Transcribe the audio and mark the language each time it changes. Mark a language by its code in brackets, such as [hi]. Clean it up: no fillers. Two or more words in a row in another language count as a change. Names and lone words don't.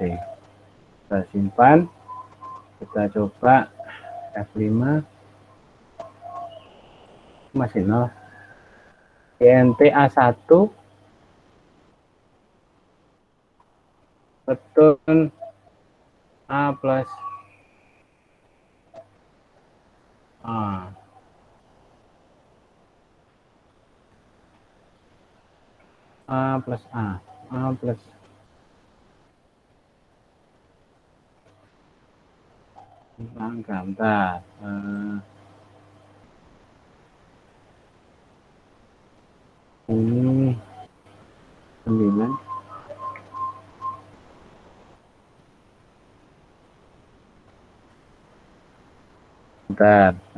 [id] Kita simpan, kita coba F5, masih 0. INT A1 betul A plus A. A plus A. A plus angka, bentar. Ini 9. Bentar.